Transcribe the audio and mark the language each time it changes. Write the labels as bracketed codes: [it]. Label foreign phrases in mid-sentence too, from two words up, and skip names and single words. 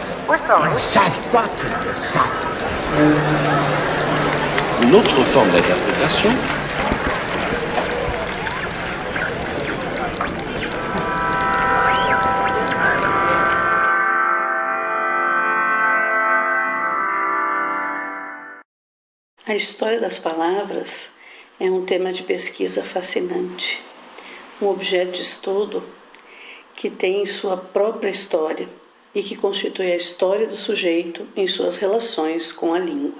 [fr] Ils ne savent pas qu'ils le savent. Une autre forme d'interprétation [pt] A história das palavras é um tema de pesquisa fascinante, um objeto de estudo que tem sua própria história e que constitui a história do sujeito em suas relações com a língua.